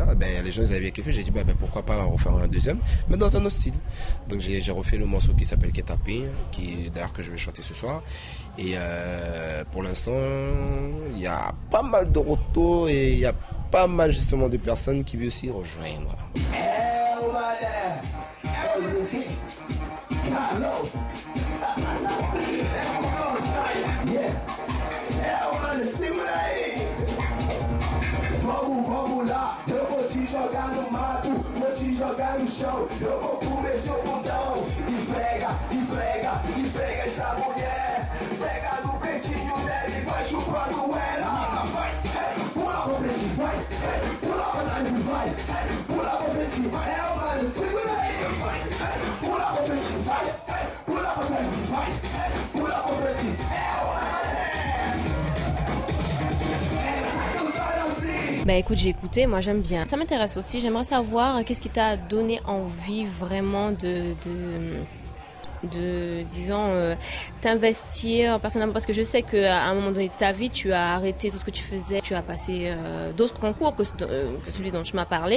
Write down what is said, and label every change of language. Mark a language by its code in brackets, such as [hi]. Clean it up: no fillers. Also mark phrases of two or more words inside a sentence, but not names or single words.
[fr] Les gens ils avaient bien kiffé. J'ai dit pourquoi pas en refaire un deuxième, mais dans un autre style. Donc j'ai refait le morceau qui s'appelle Ketaping, qui d'ailleurs que je vais chanter ce soir. Et pour l'instant, il y a pas mal de retours et il y a pas mal justement de personnes qui veulent aussi rejoindre. [pt] Vamos lá, eu vou te jogar no mato, vou te jogar no chão, eu vou comer seu bundão. Esfrega essa mulher, pega no peitinho dela e vai chupando ela. Vai, pula pra frente, vai, pula pra trás e vai, pula pra frente, vai, mano, segura aí. Vai, pula pra frente, vai, pula pra trás e vai, pula pra frente, [fr] écoute, j'ai écouté, moi j'aime bien. Ça m'intéresse aussi, j'aimerais savoir qu'est-ce qui t'a donné envie vraiment disons, t'investir personnellement, parce que je sais qu'à un moment donné de ta vie, tu as arrêté tout ce que tu faisais, tu as passé d'autres concours que celui dont tu m'as parlé.